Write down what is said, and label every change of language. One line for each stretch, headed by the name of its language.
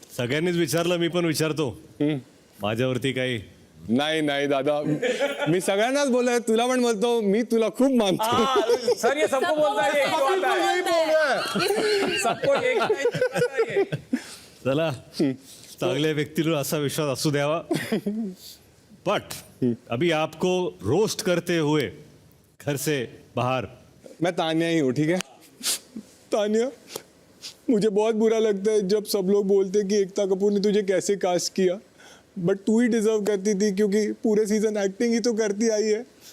Marathi: सगळ्यांनीच विचारलं, मी पण विचारतो, माझ्यावरती काही? नाही नाही दादा, मी सगळ्यांनाच बोलतोय, तुला पण बोलतो, मी तुला खूप मानतो।
Hindi: सर ये सबको बोलता है, यही बात है। सबको यही
Marathi: चला, चांगल्या व्यक्तीला असा विश्वास असू द्यावा।
Hindi: बट अभी आपको रोस्ट करते हुए घर से बाहर, मैं तानिया ही हूँ, ठीक है? तानिया, मुझे बहुत बुरा लगता है जब सब लोग बोलते हैं कि एकता कपूर ने तुझे कैसे कास्ट किया, बट तू ही डिजर्व करती थी, क्योंकि पूरे सीजन एक्टिंग ही तो करती आई है।